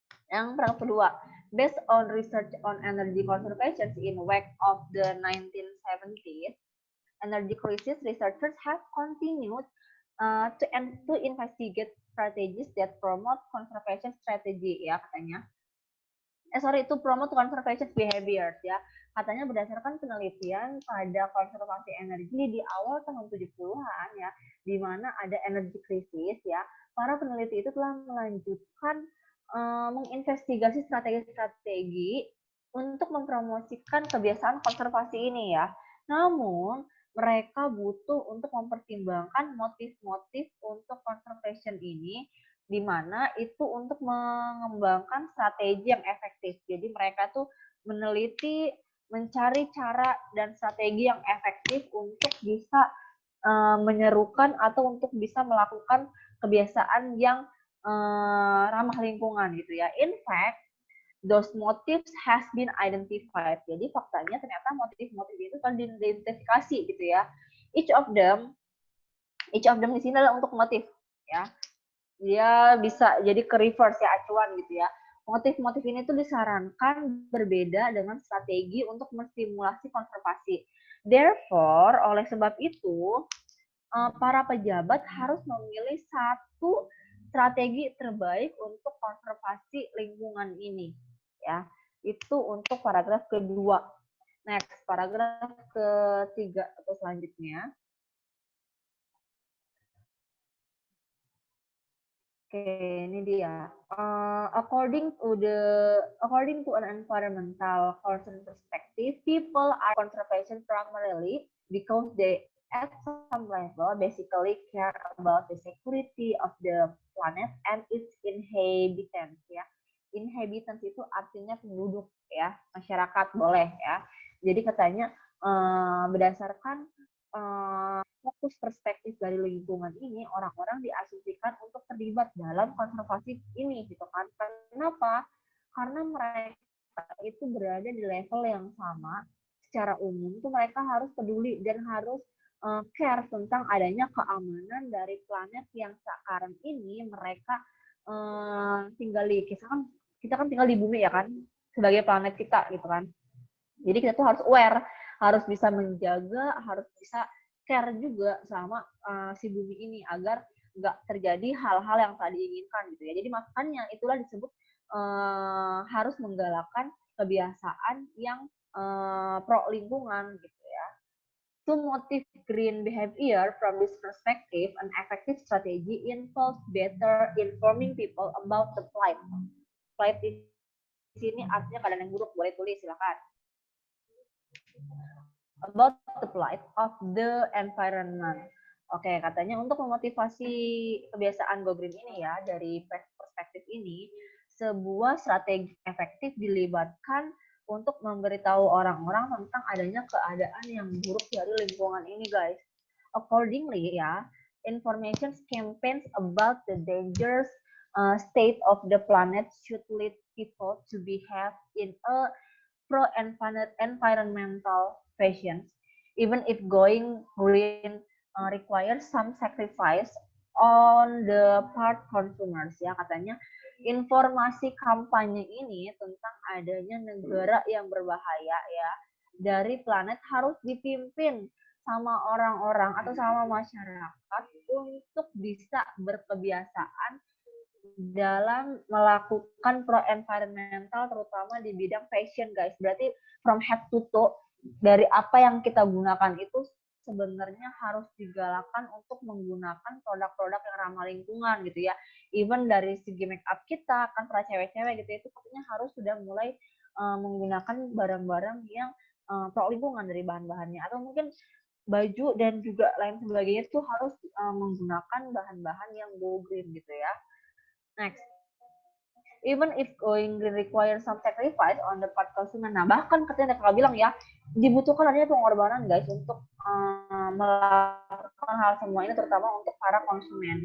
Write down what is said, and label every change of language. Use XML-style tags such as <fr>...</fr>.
<en>Yang kedua, based on research on energy conservation in wake of the 1970s energy crisis, researchers have continued to investigate strategies that promote conservation strategy</en> <id>ya katanya.</id> <en>To promote conservation behaviors ya.</en> <id>Katanya berdasarkan penelitian pada konservasi energi di awal tahun 70-an ya, di mana ada</id> <en>energy crisis</en> <id>ya, para peneliti itu telah melanjutkan menginvestigasi strategi-strategi untuk mempromosikan kebiasaan konservasi ini ya. Namun, mereka butuh untuk mempertimbangkan motif-motif untuk conservation ini, di mana itu untuk mengembangkan strategi yang efektif. Jadi mereka tuh meneliti, mencari cara dan strategi yang efektif untuk bisa menyerukan atau untuk bisa melakukan kebiasaan yang ramah lingkungan gitu ya.</id> <en>In fact, those motives has been identified.</en> <id>Jadi faktanya ternyata motif-motif itu telah diidentifikasi gitu ya.</id> <en>Each of them</en> <id>di sini adalah untuk motif ya. Dia bisa jadi ke reverse ya, acuan gitu ya. Motif-motif ini tuh disarankan berbeda dengan strategi untuk menstimulasi konservasi.</id> <en>Therefore,</en> <id>oleh sebab itu, para pejabat harus memilih satu strategi terbaik untuk konservasi lingkungan ini. Ya, itu untuk paragraf kedua. Next, paragraf ketiga atau selanjutnya. Oke, ini dia.</id> <en>According to an environmental concern perspective, people are conservation primarily because they at some level basically care about the security of the planet and its inhabitants ya.</en> <id>Inhabitants itu artinya penduduk ya, masyarakat boleh ya. Jadi katanya berdasarkan fokus perspektif dari lingkungan ini, orang-orang diasumsikan untuk terlibat dalam konservasi ini gitu kan. Kenapa? Karena mereka itu berada di level yang sama. Secara umum tuh mereka harus peduli dan harus care tentang adanya keamanan dari planet yang sekarang ini mereka tinggali. Kita kan tinggal di bumi ya kan, sebagai planet kita gitu kan. Jadi kita tuh harus aware, harus bisa menjaga, harus bisa care juga sama si bumi ini agar nggak terjadi hal-hal yang tak diinginkan gitu ya. Jadi makanya itulah disebut harus menggalakkan kebiasaan yang pro lingkungan gitu ya.</id> <en>To motivate green behavior from this perspective, an effective strategy involves better informing people about the plight.</en> <id>Plight di sini artinya keadaan yang buruk, boleh tulis silakan.</id> <en>About the plight of the environment.</en> <id>Oke, katanya untuk memotivasi kebiasaan go green ini ya, dari perspektif ini, sebuah strategi efektif dilibatkan untuk memberitahu orang-orang tentang adanya keadaan yang buruk dari lingkungan ini, guys.</id> <en>Accordingly, ya, information campaigns about the dangerous state of the planet should lead people to behave in a pro-environmental fashion, even if going green requires some sacrifice on the part consumers ya.</en> <id>Katanya informasi kampanye ini tentang adanya negara yang berbahaya ya dari planet harus dipimpin sama orang-orang atau sama masyarakat untuk bisa berkebiasaan dalam melakukan pro environmental terutama di bidang fashion, guys. Berarti</id> <en>from head to toe</en> <id>dari apa yang kita gunakan itu sebenarnya harus digalakkan untuk menggunakan produk-produk yang ramah lingkungan gitu ya. Even dari segi make up kita kan para cewek-cewek gitu itu katanya harus sudah mulai menggunakan barang-barang yang pro lingkungan dari bahan-bahannya, atau mungkin baju dan juga lain sebagainya itu harus menggunakan bahan-bahan yang go green gitu ya.</id> <en>Next, even if going green requires some sacrifice on the part consumer.</en> <id>Nah, bahkan katanya kakak bilang ya, dibutuhkan adanya pengorbanan guys untuk melakukan hal semua ini, terutama untuk para konsumen.</id>